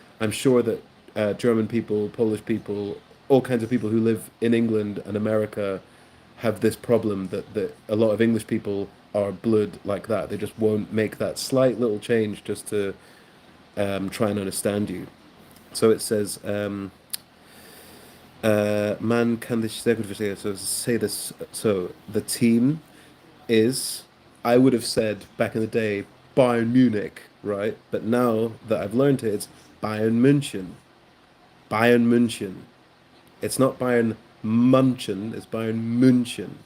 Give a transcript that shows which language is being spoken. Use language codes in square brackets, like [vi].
[en] I'm sure that German people, Polish people, all kinds of people who live in England and America have this problem that a lot of English people are blood like that. They just won't make that slight little change just to try and understand you. So it says, [de] man kann dich sehr gut verstehen. [en] So say this. So the team is, I would have said back in the day, Bayern Munich, right? But now that I've learned it, it's Bayern München. Bayern München. It's not Bayern München, it's Bayern München.